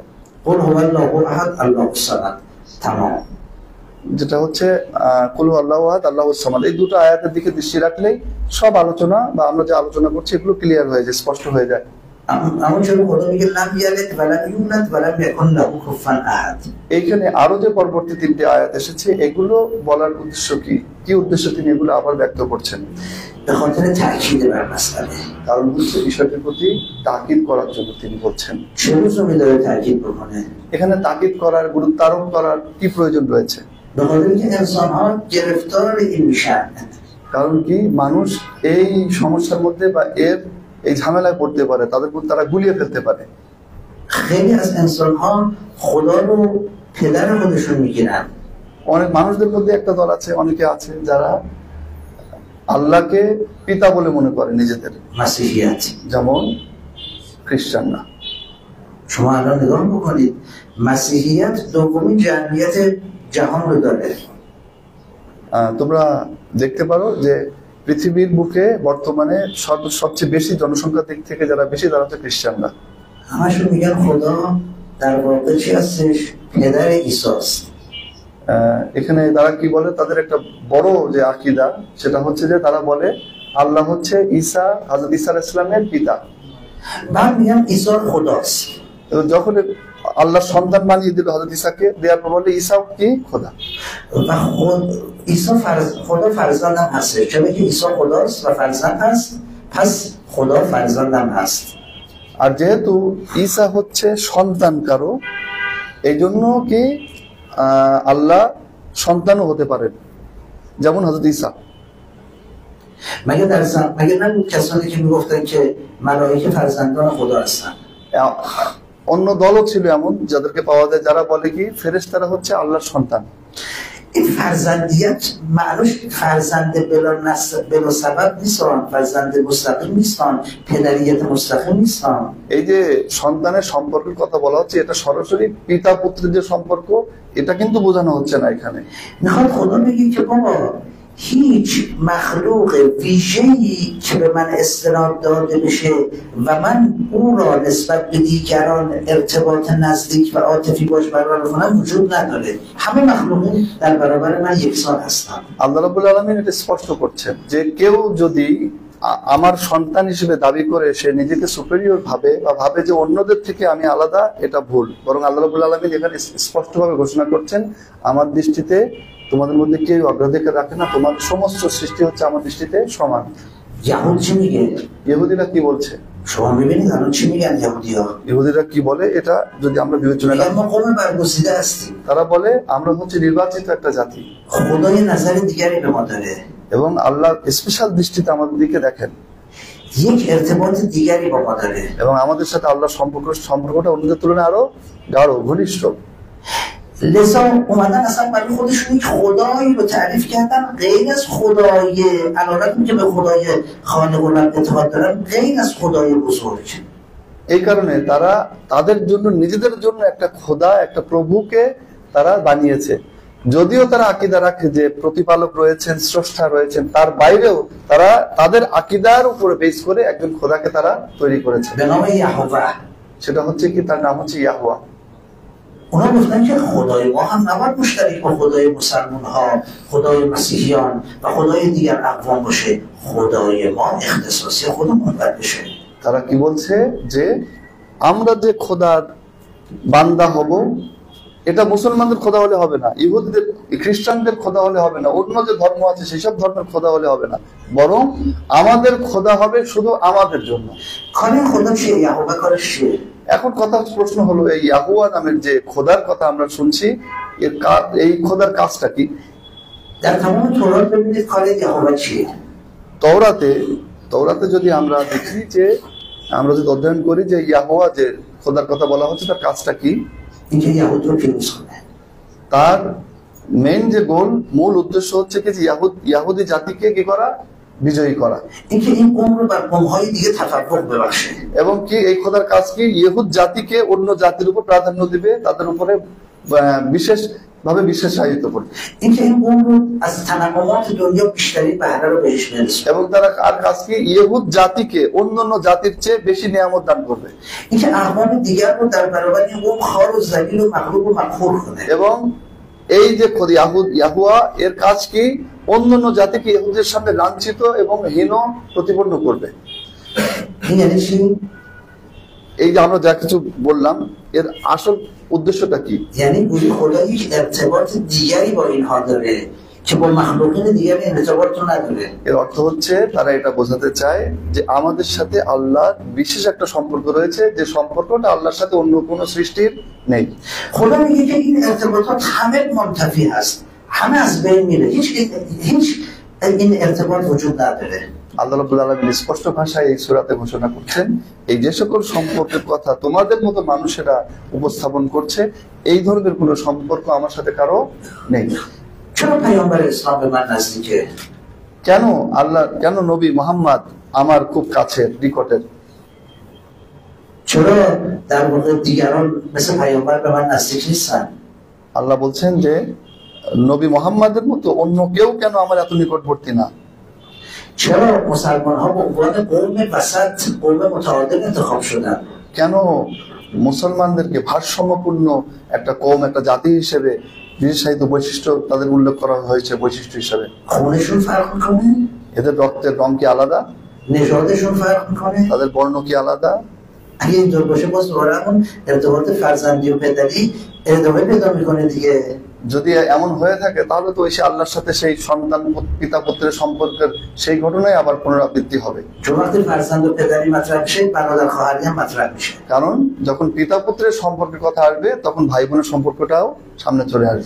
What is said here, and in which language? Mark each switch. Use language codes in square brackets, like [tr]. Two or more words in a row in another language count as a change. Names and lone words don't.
[ar] قل هو الله احد الله الصمد تمام. [bn] যেটা হচ্ছে [ar] قل هو الله أحد الله الصمد, [bn] এই দুটো আয়াতের দিকে দৃষ্টি রাখলেই সব আলোচনা বা আমরা যে আলোচনা করছি এগুলো ক্লিয়ার হয়ে যায়, স্পষ্ট হয়ে যায়। [fa] اما چون خدا میگه [ar] لم یلد و لم یولد و لم یکن له کفوا احد، [bn] এইখানে আরো যে পরবর্তী তিনটি আয়াত এসেছে, এগুলো বলার উদ্দেশ্য কি, কি উদ্দেশ্যে তিনি এগুলো আবার ব্যক্ত করছেন? [fa] به خاطر تاکید بر مسئله. [bn] কারণ হচ্ছে বিষয়টির প্রতি তাকিদ করার জন্য তিনি বলছেন। [fa] چه لزومی داره تاکید بکنه؟ [bn] এখানে তাকিদ করার, গুরুত্ব আরোপ করার কি প্রয়োজন রয়েছে? [fa] به خاطر اینکه انسان‌ها گرفتار این میشن. [bn] কারণ কি, মানুষ এই সমস্যার মধ্যে বা এই ঝামেলায় পড়তে পারে, তাদের মধ্যে তারা গুলিয়ে ফেলতে পারে। [fa] خیلی از انسان‌ها خدا رو پدر خودشون میگیرن. [bn] অনেক মানুষদের মধ্যে একটা দল আছে, অনেকে আছে যারা আল্লাহকে পিতা বলে মনে করে নিজেদের, [fa] مسیحیت. [bn] যেমন খ্রিস্টানরা। [fa] شما الان نگاه بکنید مسیحیت دومین جمعیت جهان رو داره. [bn] তোমরা দেখতে পারো যে পৃথিবীর বুকে বর্তমানে সবচেয়ে বেশি জনসংখ্যার দিক থেকে যারা বেশি, তারা হচ্ছে খ্রিস্টানরা। [fa] همشون میگن خدا در واقع چی هستش؟ پدر عیسی است. [bn] এখানে তারা কি বলে, তাদের একটা বড় যে আকীদা সেটা হচ্ছে যে তারা বলে আল্লাহ হচ্ছে হযরত ঈসা [ar] عليه السلام [bn] পিতা। [fa] بعد میگن عیسی خداست. [bn] যখন আল্লাহ সন্তান বানিয়ে দিল হযরত ঈসাকে, দেওয়ার পর বলে ঈসা কি খোদা। [fa] و خدا فرزند هم هستش. چون که عیسی خداست و فرزند هست، پس خدا فرزند هم هست. [bn] আর যেহেতু ঈসা হচ্ছে সন্তান কারো, এই জন্য কি আল্লাহ সন্তানও হতে পারেন, যেমন হযরত ঈসা। [fa] مگه نبود کسانی که میگفتن که ملائکه فرزندان خدا هستن؟ [bn] অন্য দলও ছিল এমন যাদেরকে পাওয়া যায় যারা বলে কি ফেরেশতারা হচ্ছে আল্লাহর সন্তান। [fa] این فرزندیت معنوش فرزند بلا سبب نیستن، فرزند مستقیم نیستن، پدریت مستقیم نیستن. [bn] এই যে সন্তানের সম্পর্কের কথা বলা হচ্ছে, এটা সরাসরি পিতা পুত্রের যে সম্পর্ক, এটা কিন্তু বোঝানো হচ্ছে না এখানে। [fa] میخواد خدا بگه که بابا هیچ مخلوق ویژه‌ای که به من استناد داده بشه و من او را نسبت به دیگران ارتباط نزدیک و عاطفی باش برقرار کنم وجود نداره. همه مخلوقات در برابر من یکسان هستن. [ar] الله رب العالمين [bn] এটা স্পষ্ট করছেন যে কেউ যদি আমার সন্তান হিসেবে দাবি করে সে নিজেকে সুপেরিয়র ভাবে বা ভাবে যে অন্যদের থেকে আমি আলাদা, এটা ভুল। বরং [ar] الله رب العالمين [bn] এখানে স্পষ্টভাবে ঘোষণা করছেন, আমার দৃষ্টিতে তোমাদের মধ্যে কেউ অগ্রাধিকার রাখে না, তোমার সমস্ত সৃষ্টি হচ্ছে আমার দৃষ্টিতে সমান। [fa] یهود چی میگه؟ [bn] ইহুদিরা কি বলছে? [fa] شما میبینید الان چی میگن یهودی‌ها؟ [bn] ইহুদিরা কি বলে এটা যদি আমরা বিবেচনা [fa] میگن [bn] করি, [fa] ما قوم برگزیده هستیم. [bn] তারা বলে আমরা হচ্ছে নির্বাচিত একটা জাতি [fa] خدا یه نظر دیگری به ما داره. [bn] এবং আল্লাহ স্পেশাল দৃষ্টিতে আমাদের দিকে দেখেন [fa] یک ارتباط دیگری با ما داره. [bn] এবং আমাদের সাথে আল্লাহর সম্পর্কটা অন্যদের তুলনায় আরো গাঢ়, ঘনিষ্ঠ। [fa] لذا اومدن اصلا برای خودشون یک خدایی رو تعریف کردن غیر از خدای علالتون که به خدای خالق الرب اعتقاد دارن، غیر از خدای بزرگ. [bn] এই কারণে তারা তাদের জন্য, নিজেদের জন্য একটা খোদা, একটা প্রভুকে তারা বানিয়েছে। যদিও তারা আকীদা রাখে যে প্রতিপালক রয়েছেন, স্রষ্টা রয়েছেন, তার বাইরেও তারা তাদের আকীদার উপরে বেস করে একজন খোদাকে তারা তৈরি করেছে। [fa] به نام یهوه. [bn] সেটা হচ্ছে কি, তার নাম হচ্ছে ইয়াহুয়া। [fa] اونا گفتن که خدای ما هم نباید مشترک با خدای مسلمان ها، خدای مسیحیان و خدای دیگر اقوام باشه. خدای ما اختصاصی خودمون باید بشه. [bn] তারা কি বলছে যে আমরা যে খোদার বান্দা হব, এটা মুসলমানদের খোদা হলে হবে না, ইহুদিদের খ্রিস্টানদের খোদা হলে হবে না, অন্য যে ধর্ম আছে সেসব ধর্মের খোদা হলে হবে না, বরং আমাদের খোদা হবে শুধু আমাদের জন্য। [fa] کار خدا چیه؟ یهوه کارش چیه؟ [bn] এখন প্রশ্ন হলো, এই ইয়াহুয়া নামের যে খোদার কথা আমরা শুনছি, এই খোদার কাজটা কি? [fa] در تمام تورات ببینید کار یهوه چیه؟ [bn] তওরাতে যদি আমরা দেখি যে, আমরা যদি অধ্যয়ন করি যে ইয়াহুয়া যে খোদার কথা বলা হচ্ছে, তার কাজটা কি? [fa] اینکه یهود رو پیروز کنه. [bn] তার মেইন যে মূল উদ্দেশ্য হচ্ছে কি, যে ইয়াহুদি জাতিকে কি করা? বিজয়ী করা। [fa] اینکه این قوم رو بر قوم‌های دیگه تفوق ببخشه. [bn] এবং কি এই খোদার কাজ কি? ইহুদ জাতিকে অন্য জাতির উপর প্রাধান্য দিবে, তাদের উপরে বিশেষ ভাবে বিশেষায়িত করবে। [fa] اینکه این قوم رو از تنوعات دنیا بیشترین بهره رو بهش برسونه. [bn] এবং তারা আর কাজ কি? ইহুদ জাতিকে অন্যান্য জাতির চেয়ে বেশি নিয়ামত দান করবে। [fa] اینکه اقوام دیگر رو در برابر این قوم خوار و ذلیل و مغلوب و مقهور کنه. [bn] এবং এই যে ইয়াহুয়া, এর কাজ কি? অন্যান্য জাতিকে ইহুদের সামনে লাঞ্ছিত এবং হীন প্রতিপন্ন করবে। [fa] این یعنی چی؟ [bn] এই যে আমরা যা কিছু বললাম, এর আসল উদ্দেশ্যটা কি? [fa] یعنی گویی خدا یک ارتباط دیگری با اینها داره که با مخلوقین دیگری ارتباط رو نداره. [bn] এর অর্থ হচ্ছে তারা এটা বোঝাতে চায় যে আমাদের সাথে আল্লাহর বিশেষ একটা সম্পর্ক রয়েছে, যে সম্পর্কটা আল্লাহর সাথে অন্য কোনো সৃষ্টির নেই। [fa] خدا میگه که این ارتباطات همه منتفی هست، همه از بین میره، هیچ این ارتباط وجود نداره. [ar] الله رب العالمين [bn] স্পষ্ট ভাষায় এই সূরাতে ঘোষণা করছেন, এই যে সকল সম্পর্কের কথা তোমাদের মতো মানুষেরা উপস্থাপন করছে, এই ধরনের কোনো সম্পর্ক আমার সাথে কারো নেই। [fa] چرا پیامبر اسلام به من نزدیکه؟ [bn] কেন নবী মুহাম্মদ আমার খুব কাছের, নিকটের? [fa] چرا در واقع دیگران مثل پیامبر به من نزدیک نیستن؟ [bn] আল্লাহ বলছেন যে নবী মুহাম্মদের মতো অন্য কেউ কেন আমার এত নিকটবর্তী না? [fa] چرا مسلمان ها به عنوان قوم وسط، قوم متعادل انتخاب شدن؟ [bn] কেন মুসলমানদেরকে ভারসাম্যপূর্ণ একটা কওম, একটা জাতি হিসেবে বিশেষায়িত বৈশিষ্ট্য তাদের উল্লেখ করা হয়েছে বৈশিষ্ট্য হিসেবে? [fa] خونشون فرق میکنه؟ [bn] এদের রক্তের রং কি আলাদা? [fa] نژادشون فرق میکنه؟ [bn] তাদের বর্ণ কি আলাদা? [fa] اگه اینطور باشه باز دوباره همون ارتباط فرزندی و پدری ادامه پیدا میکنه دیگه. [bn] যদি এমন হয়ে থাকে তাহলে তো এসে আল্লাহর সাথে সেই সন্তান পিতা পুত্রের সম্পর্কের সেই ঘটনাই আবার পুনরাবৃত্তি হবে। [fa] چون وقتی فرزند و پدری مطرح میشه برادر خواهری هم مطرح میشه. [bn] কারণ যখন পিতা পুত্রের সম্পর্কের কথা আসবে তখন ভাই বোনের সম্পর্কটাও সামনে চলে আসবে।